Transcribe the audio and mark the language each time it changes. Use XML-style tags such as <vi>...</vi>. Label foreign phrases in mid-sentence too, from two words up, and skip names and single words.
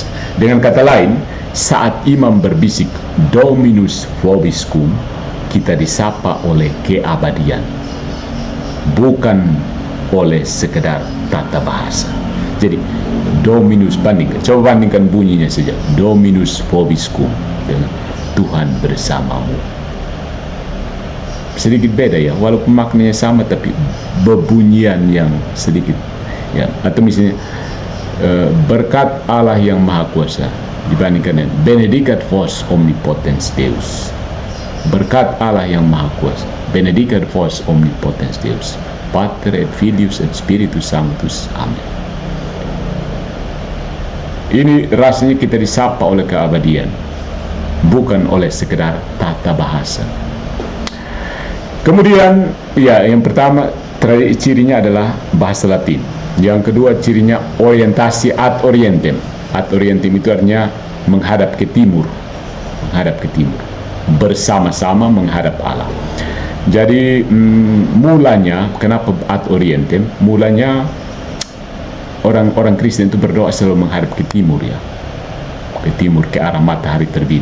<id>Dengan kata lain, saat imam berbisik</id> <la>Dominus vobiscum,</la> <id>kita disapa oleh keabadian, bukan oleh sekedar tata bahasa. Jadi Dominus, coba bandingkan bunyinya saja.</id> <la>Dominus vobiscum</la> <id>dengan Tuhan bersamamu. Sedikit beda ya, walaupun maknanya sama tapi bebunyian yang sedikit ya. Atau misalnya berkat Allah yang Maha Kuasa dibandingkan dengan</id> <la>Benedicat vos omnipotens Deus.</la> <id>Berkat Allah yang Maha Kuasa,</id> <la>Benedicat vos omnipotens Deus, Pater et Filius et Spiritus Sanctus.</la> <id>Amin. Ini rasanya kita disapa oleh keabadian, bukan oleh sekedar tata bahasa. Kemudian, ya, yang pertama cirinya adalah bahasa Latin. Yang kedua cirinya orientasi</id> <la>ad orientem. Ad orientem</la> <id>itu artinya menghadap ke timur, bersama-sama menghadap Allah. Jadi mulanya, kenapa</id> <la>ad orientem?</la> <id>Mulanya orang Kristen itu berdoa selalu menghadap ke timur ya, ke timur, ke arah matahari terbit.</id>